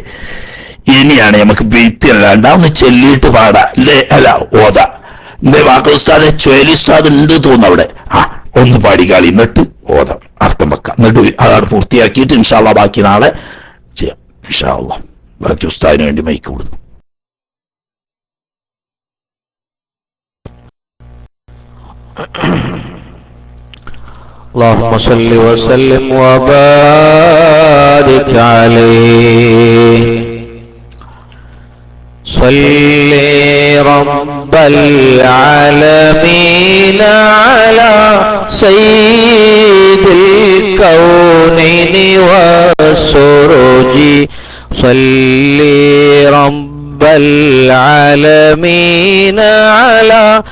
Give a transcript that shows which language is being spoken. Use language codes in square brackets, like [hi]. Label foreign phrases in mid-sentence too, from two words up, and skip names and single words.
[ml] ഇനിയാണ് നമുക്ക് ബെയ്ത്ത് അല്ലാണ്ട് ഒന്ന് ചെല്ലിയിട്ട് പാടാ, അല്ലേ? അല്ല, ഓതാ. എന്തേ വാക്ക ഉസ്താദ്, ചുഴലി ഉസ്താദ് ഉണ്ട് തോന്നുന്നു അവിടെ. ഒന്ന് പാടിക്കാളി, എന്നിട്ട് ഓതാം, അർത്ഥം വെക്കാം. എന്നിട്ട് അതാണ് പൂർത്തിയാക്കിയിട്ട് [ar] إن شاء الله [ml] ബാക്കി നാളെ ചെയ്യാം. [ar] إن شاء الله [ml] ബാക്കി ഉസ്താദിന് വേണ്ടി മൈക്ക് കൊടുക്കുന്നു. [ar] اللهم صل وسلم وبارك عليه صل ربنا العالمين على سيد الكونين والسروج صل رب العالمين على